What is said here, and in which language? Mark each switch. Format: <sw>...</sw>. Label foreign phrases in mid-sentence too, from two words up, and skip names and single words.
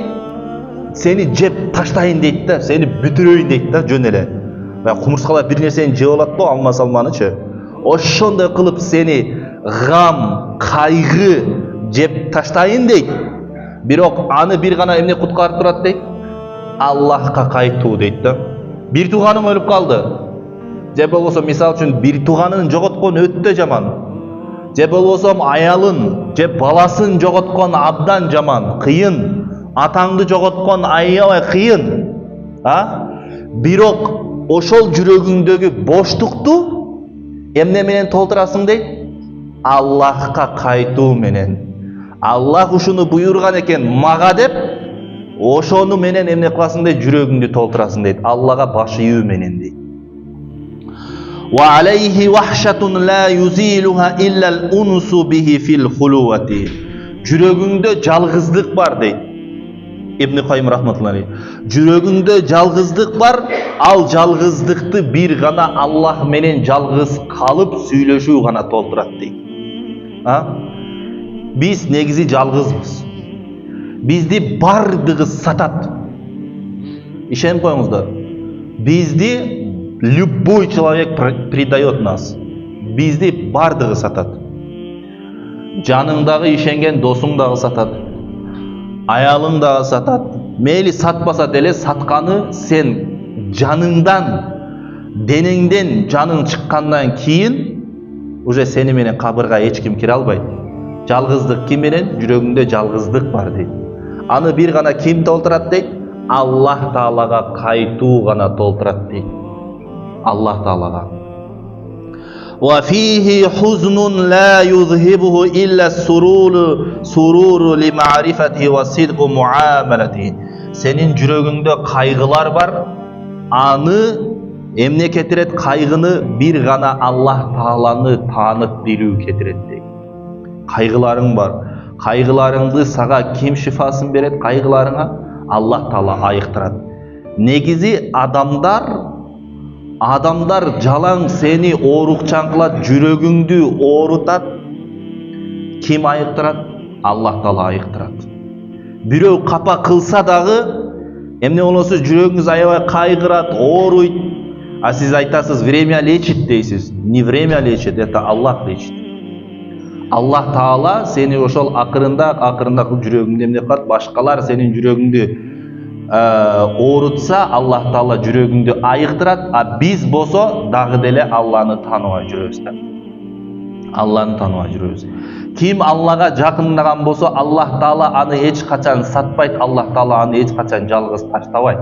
<ky>Сени жеп таштайын дейт да, сени бүтүрөйүн дейт да, жөн эле. Кумурскалар бир нерсени жеп алат го, алма салманычы. Ошондой кылып сени гам, кайгы жеп таштайын дейт. Бирок аны бир гана эмне куткарып турат дейт? Allah'ka kaytуу deyt da. Bir tuğanım ölüp kaldı. Je bolbosо misal üчүн bir tuğanın jogotkon öttө жаман. Je bolbosо ayalın, je balasın jogotkon abdan жаман, kıyın. Atаңды jogotkon aябай kıyın. Ha? Бирок ошол жүрөгүңдөгү боштукту эмне менен толтурасың дейт? Аллахка кайтуу менен. Аллах ушуну буйруган экен мага деп, ошону менен эмне кыласың дейт? Жүрөгүңдү толтурасың дейт. Аллага баш ийүү менен дейт.</ky> <ar>وعليه وحشة لا يزيلها إلا الأنس به في الخلوات.</ar> <ky>Жүрөгүңдө жалгыздык бар дейт. İbn Kayyim rahmetullahi. Жүрөгүңдө жалгыздык бар, ал жалгыздыкты бир гана Аллах менен жалгыз калып сүйлөшүү гана толтурат дейт. Биз негизи жалгызбыз. Бизди бардыгы сатат. Ишенип коюңуздар. Бизди</ky> <ru>любой человек предает нас.</ru> <ky>Бизди бардыгы сатат. Жаныңдагы ишенген досуң дагы сатат. Ayalың дагы сатат. Мейли сатпаса деле сатканы сен жаныңдан, денеңден жаның чыккандан кийин</ky> <ru>уже</ru> <ky>сени менен кабырга эч ким кире албайт. Жалгыздык ким менен? Жүрөгүңдө жалгыздык бар дейт. Аны бир гана ким толтурат дейт? Аллах Таалага кайтуу гана толтурат дейт. Аллах Таалага.</ky> <ar>وفيه حزن لا يذهبه إلا السرور بمعرفته وصدق معاملته.</ar> <ky>Senin жүрөгүңдө кайгылар бар. Аны эмне кетирет? Кайгыны бир гана Аллах Тааланы таанып билүү кетирет дейт. Кайгыларың бар. Кайгыларыңды сага ким шифасын берет? Кайгыларыңа Аллах Таала айыктырат. Негизи Адамдар жалаң сени оорукчан кылат, жүрөгүңдү оорутат. Ким айыктырат? Аллах Таала айыктырат. Бирөө капа кылса дагы, эмне болосу жүрөгүңүз аябай кайгырат, ооруйт. А сиз айтасыз,</ky> <ru>время лечит</ru> <ky>дейсиз.</ky> <ru>Не время лечит, это Аллах лечит.</ru> <ky>Аллах Таала сени ошол акырында жүрөгүңдү эмне кылат? Башкалар сенин жүрөгүңдү оорутса, Аллах Таала жүрөгүңдү айыктырат, а биз болсо дагы деле Алланы тааныбай жүрөбүз да. Алланы тааныбай жүрөбүз. Ким Аллага жакындаган болсо, Аллах Таала аны эч качан сатпайт, Аллах Таала аны эч качан жалгыз таштабайт.</ky>